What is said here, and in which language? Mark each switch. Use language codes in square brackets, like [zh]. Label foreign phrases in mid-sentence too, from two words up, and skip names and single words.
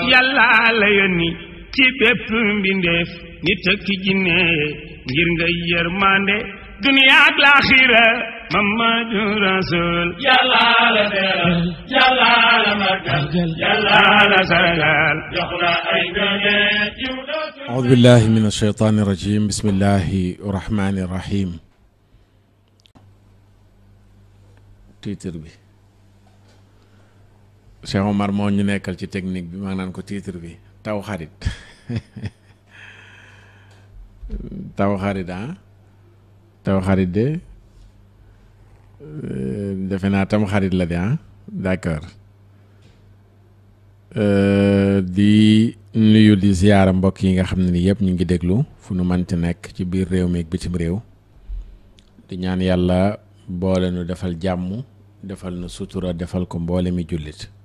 [wo] yàlla la yónni ci bépp mbindeef nit ak jinne ngir nga yërmande dunya ak laaxira Mamadu Rasul yàlla la teral yàlla la màggal yàlla la sargal jox la ay ngëneel yu mu dootul [ar] أعوذ بالله من الشيطان الرجيم بسم الله الرحمن الرحيم [wo] titre bi Cheikh Omar moo ñu nekkal ci technique bi maa naan ko titre bi taw xarit taw xarit taw xarit de defe naa tam xarit la de d'accord di nuyu di ziyaara mbokk yi nga xam ne ni yëpp ñu ngi déglu fu nu manti nekk ci biir réew mi ak bitim réew di ñaan yàlla boole nu defal jàmm defal nu sutura defal ko mboole mi jullit